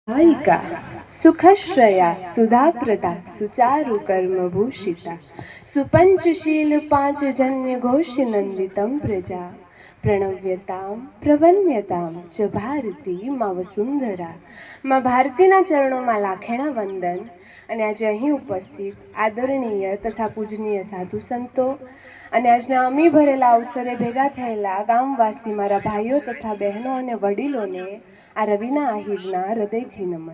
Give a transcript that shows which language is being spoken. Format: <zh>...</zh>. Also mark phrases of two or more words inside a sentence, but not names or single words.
<sa>आयिका सुखश्रया सुधाप्रदा सुचारु कर्मभूषिता सुपंचशील पांचजन्य घोषनंदितं प्रजा प्रणव्यतां प्रवन्यतां च ભારતી માં વસુંધરા।</sa> <gu>માં ભારતીના ચરણોમાં લાખેણા વંદન। અને આજે અહીં ઉપસ્થિત આદરણીય તથા પૂજનીય સાધુ સંતો અને આજના અમી ભરેલા અવસરે ભેગા થયેલા ગામવાસી મારા ભાઈઓ તથા બહેનો અને વડીલોને આ રવિના આહિરના હૃદયથી નમન।</gu>